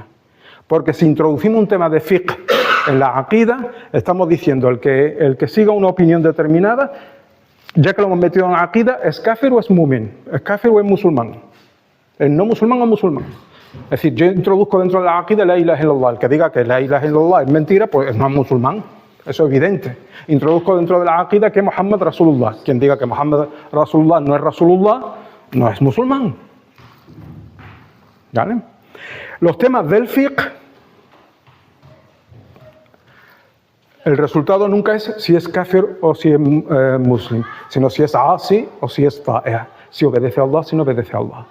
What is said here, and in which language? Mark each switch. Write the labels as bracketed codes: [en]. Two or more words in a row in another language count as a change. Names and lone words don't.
[es] Porque si introducimos un tema de fiqh en la aqida, estamos diciendo el que siga una opinión determinada, ya que lo hemos metido en aqida, ¿es kafir o es mu'min? ¿Es kafir o es musulmán? ¿Es no musulmán o musulmán? Es decir, yo introduzco dentro de la aqida [ar] لا إله إلا الله. [es] El que diga que [ar] لا إله إلا الله [es] es mentira, pues no es musulmán. Eso es evidente. Introduzco dentro de la aqida que [ar] محمد رسول الله. [es] Quien diga que [ar] محمد رسول الله [es] no es musulmán. ¿Vale? Los temas del fiqh, el resultado nunca es si es kafir o si es muslim, sino si es asi o si es ta'i', si obedece a Allah, si no obedece a Allah.